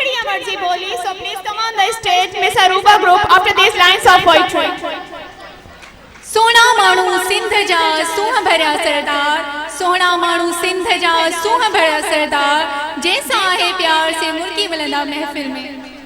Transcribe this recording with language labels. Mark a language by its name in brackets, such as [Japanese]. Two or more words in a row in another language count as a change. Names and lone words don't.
[Sindhi] मर्जी बोली. [English] So please come on the stage, Miss Aruba group after these lines of poetry. [Sindhi] सोना माण्हू सिंध जा सूंह भरिया सरदार, सोना माण्हू सिंध जा सूंह भरिया सरदार, जैसा आहे प्यार से मुर्की मिलंदा महफिल में.